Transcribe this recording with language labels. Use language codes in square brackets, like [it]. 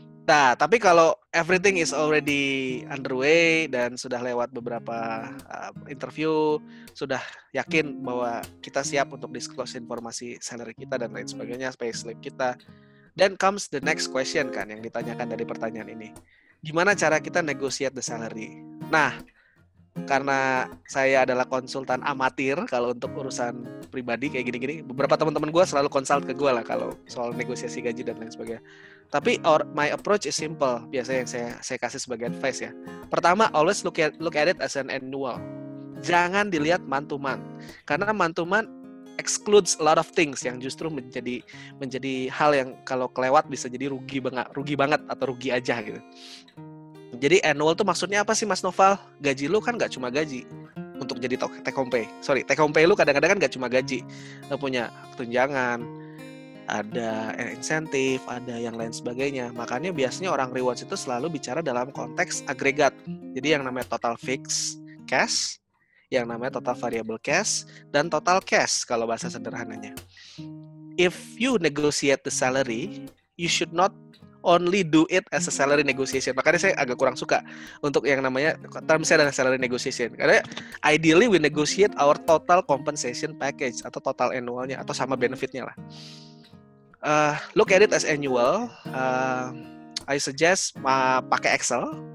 [id] Nah, tapi kalau [en] everything is already underway [id] dan sudah lewat beberapa interview, sudah yakin bahwa kita siap untuk disclose informasi salary kita dan lain sebagainya, payslip kita, [en] then comes the next question [id] kan yang ditanyakan dari pertanyaan ini. Gimana cara kita [en] negotiate the salary? [id] Nah, karena saya adalah konsultan amatir kalau untuk urusan pribadi kayak gini-gini, beberapa teman-teman gue selalu konsult ke gue lah kalau soal negosiasi gaji dan lain sebagainya. Tapi [en] my approach is simple, [id] biasanya yang saya kasih sebagai advice ya. Pertama, [en] always look at it as an annual. [id] Jangan dilihat [en] month to month, [id] karena [en] month to month excludes a lot of things [id] yang justru menjadi hal yang kalau kelewat bisa jadi rugi banget atau rugi aja gitu. Jadi annual tuh maksudnya apa sih Mas Noval? Gaji lu kan nggak cuma gaji untuk jadi take home pay. Take home pay lu kadang-kadang kan nggak cuma gaji. Lu punya tunjangan, ada insentif, ada yang lain sebagainya. Makanya biasanya orang rewards itu selalu bicara dalam konteks agregat. Jadi yang namanya total fixed cash, yang namanya total variable cash, dan total cash kalau bahasa sederhananya. [en] If you negotiate the salary, you should not only do it as a salary negotiation. [id] Makanya saya agak kurang suka untuk yang namanya termnya adalah salary negotiation. Karena [en] ideally we negotiate our total compensation package [id] atau total annualnya atau sama benefitnya lah. [en] Look at it as annual. I suggest [id] pakai [en] Excel.